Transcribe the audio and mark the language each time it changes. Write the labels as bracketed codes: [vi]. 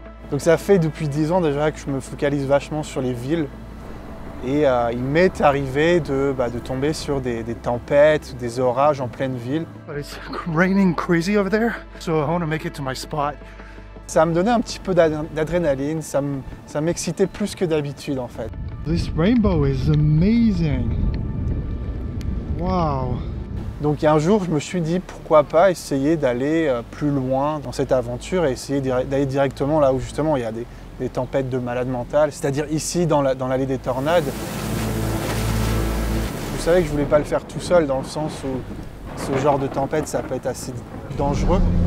[fr] Donc ça fait depuis 10 ans déjà que je me focalise vachement sur les villes. Et il m'est arrivé de tomber sur des tempêtes, des orages en pleine ville. [en] But it's raining crazy over there, so I want to make it to my spot. [fr] Ça me donnait un petit peu d'adrénaline, ça m'excitait plus que d'habitude en fait. [en] This rainbow is amazing. Wow. [fr] Donc un jour, je me suis dit pourquoi pas essayer d'aller plus loin dans cette aventure et essayer d'aller directement là où justement il y a des tempêtes de malade mental, c'est-à-dire ici dans l'allée des tornades. Vous savez que je voulais pas le faire tout seul dans le sens où ce genre de tempête ça peut être assez dangereux.